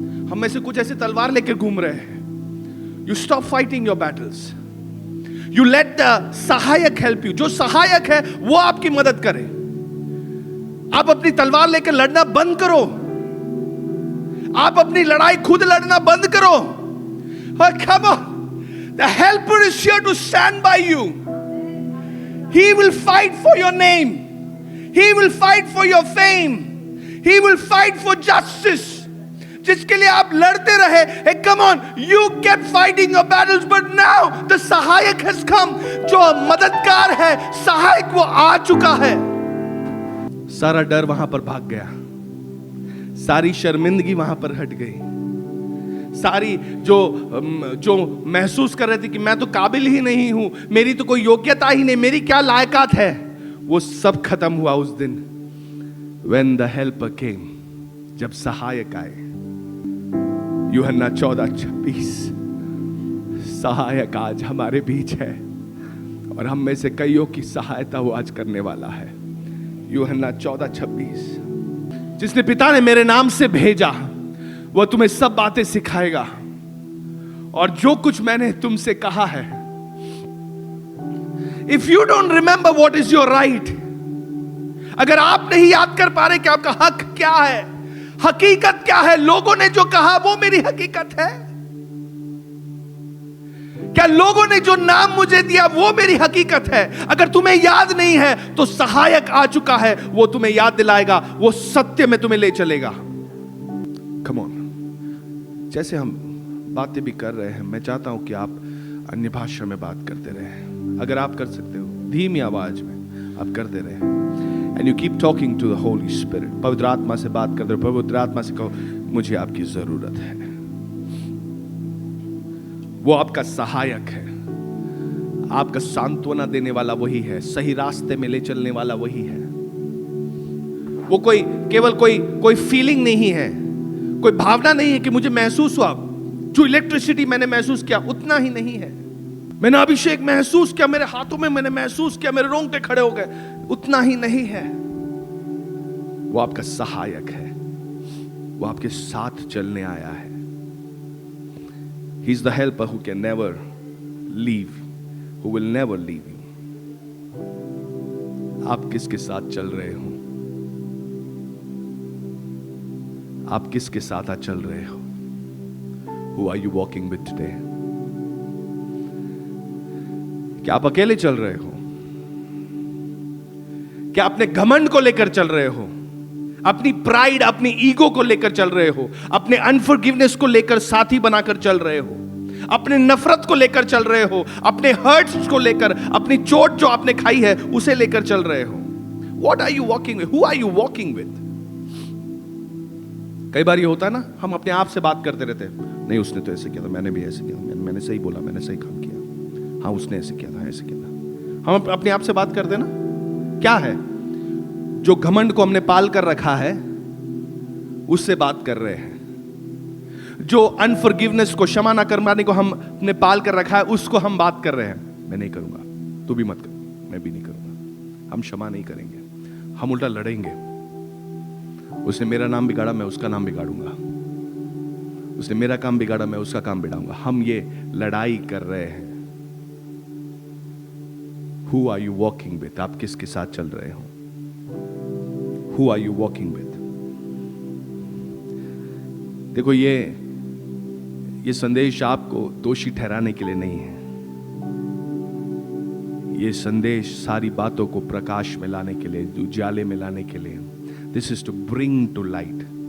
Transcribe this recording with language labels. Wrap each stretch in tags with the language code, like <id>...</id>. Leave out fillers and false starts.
<hi>हम में से कुछ ऐसे तलवार लेकर घूम रहे हैं।</hi> <en>You stop fighting your battles, you let the सहायक help you.</en> <hi>जो सहायक है वो आपकी मदद करे। आप अपनी तलवार लेकर लड़ना बंद करो, आप अपनी लड़ाई खुद लड़ना बंद करो।</hi> <en>और come on, the helper is here to stand by you. He will fight for your name, he will fight for your fame, he will fight for justice.</en> <hi>जिसके लिए आप लड़ते रहे,</hi> <en>hey, come on, you kept fighting your battles, but now the सहायक has come.</en> <hi>जो मददगार है, सहायक वो आ चुका है। सारा डर वहां पर भाग गया, सारी शर्मिंदगी वहां पर हट गई, सारी जो महसूस कर रहे थे कि मैं तो काबिल ही नहीं हूं, मेरी तो कोई योग्यता ही नहीं, मेरी क्या लायकात है, वो सब खत्म हुआ उस दिन।</hi> <en>When the helper came,</en> <hi>जब सहायक आए। यूहन्ना 14:26, सहायक आज हमारे बीच है और हम में से कईयों की सहायता वो आज करने वाला है। यूहन्ना 14:26, जिसने पिता ने मेरे नाम से भेजा वो तुम्हें सब बातें सिखाएगा और जो कुछ मैंने तुमसे कहा है।</hi> <en>if you don't remember what is your right,</en> <hi>अगर आप नहीं याद कर पा रहे कि आपका हक क्या है, हकीकत क्या है, लोगों ने जो कहा वो मेरी हकीकत है, क्या लोगों ने जो नाम मुझे दिया वो मेरी हकीकत है, अगर तुम्हें याद नहीं है तो सहायक आ चुका है, वो तुम्हें याद दिलाएगा, वो सत्य में तुम्हें ले चलेगा।</hi> <en>come on,</en> <hi>जैसे हम बातें भी कर रहे हैं, मैं चाहता हूं कि आप अन्य भाषा में बात करते रहें। अगर आप कर सकते हो धीमी आवाज में आप करते रहें।</hi> <en>And you keep talking to the Holy Spirit.</en> <hi>पवित्र आत्मा से बात करते रहो, पवित्र आत्मा से कहो मुझे आपकी जरूरत है। वो आपका सहायक है, आपका सांत्वना देने वाला वही है, सही रास्ते में ले चलने वाला वही है। वो केवल कोई फीलिंग नहीं है, कोई भावना नहीं है कि मुझे महसूस हुआ, जो इलेक्ट्रिसिटी मैंने महसूस किया उतना ही नहीं है, मैंने अभिषेक महसूस किया, मेरे हाथों में मैंने महसूस किया, मेरे रोंगटे खड़े हो गए, उतना ही नहीं है। वो आपका सहायक है, वो आपके साथ चलने आया है।</hi> <en>He is the helper who can never leave, who will never leave you.</en> <hi>आप किसके साथ चल रहे हो? आप किसके साथ चल रहे हो?</hi> <en>Who are you walking with today?</en> <hi>क्या आप अकेले चल रहे हो? क्या अपने घमंड को लेकर चल रहे हो? अपनी प्राइड, अपनी ईगो को लेकर चल रहे हो? अपने अनफॉरगिवनेस को लेकर साथी बनाकर चल रहे हो? अपने नफरत को लेकर चल रहे हो? अपने हर्ट्स को लेकर, अपनी चोट जो आपने खाई है उसे लेकर चल रहे हो?</hi> <en>What are you walking with? Who are you walking with?</en> <hi>कई बार ये होता है ना, हम अपने आप से बात करते रहते हैं, नहीं उसने तो ऐसे किया था, मैंने भी ऐसे किया था, मैंने सही बोला, मैंने सही काम किया, हाँ उसने ऐसे किया था, ऐसे किया था। हम अपने आप से बात करते हैं ना, क्या है जो घमंड को हमने पाल कर रखा है उससे बात कर रहे हैं, जो अनफॉरगिवनेस को, क्षमा ना करने को हमने पाल कर रखा है उसको हम बात कर रहे हैं। मैं नहीं करूंगा, तू भी मत कर, मैं भी नहीं करूंगा, हम क्षमा नहीं करेंगे, हम उल्टा लड़ेंगे। उसने मेरा नाम बिगाड़ा, मैं उसका नाम बिगाड़ूंगा, उसने मेरा काम बिगाड़ा, मैं उसका काम बिगाड़ूंगा। हम ये लड़ाई कर रहे हैं।</hi> <en>Who are you walking with?</en> <hi>आप किसके साथ चल रहे हो?</hi> <en>Who are you walking with?</en> <hi>देखो ये संदेश आपको दोषी ठहराने के लिए नहीं है, ये संदेश सारी बातों को प्रकाश में लाने के लिए, उजाले में लाने के लिए,</hi> <en>This is to bring to light.</en>